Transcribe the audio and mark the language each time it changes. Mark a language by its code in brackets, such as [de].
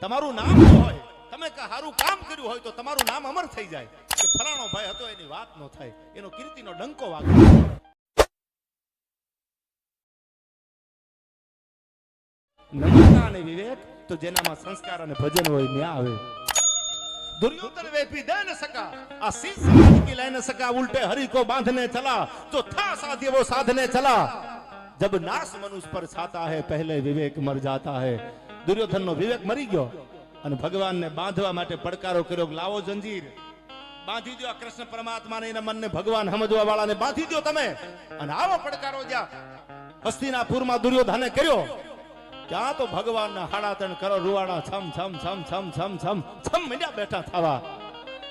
[gu] તમારું નામ હોય, તમે સારું કામ કર્યું હોય તો તમારું નામ અમર થઈ જાય, કે ફલાણો ભાઈ હતો એની વાત ન થાય, એનો કીર્તિનો ડંકો વાગે। નમ્રતા અને વિવેક તો જેનામાં સંસ્કાર અને ભજન હોય ન્યા આવે। [hi] दुर्योधन वे भी दे न सका, आशीष समाज की ले न सका, उल्टे हरि को बांधने चला, जो था साध्य वो साधने चला। जब नाश मनुष्य पर छाता है पहले विवेक मर जाता है। [gu] दुर्योधन नो विवेक मरी गयो અને ભગવાનને બાંધવા માટે પડકારો કર્યો, લાવો જંજીર, બાંધી દો કૃષ્ણ પરમાત્માને, એના મનને ભગવાન સમજવા વાળાને બાંધી દો તમે, અને આવો પડકારો જ્યાં હસ્તિનાપુરમાં દુર્યોધને કર્યો, ત્યાં તો ભગવાનના 3.5 કરોડ રૂવાડા છમ છમ છમ છમ છમ છમ છમ મંડ્યા બેઠા થવા।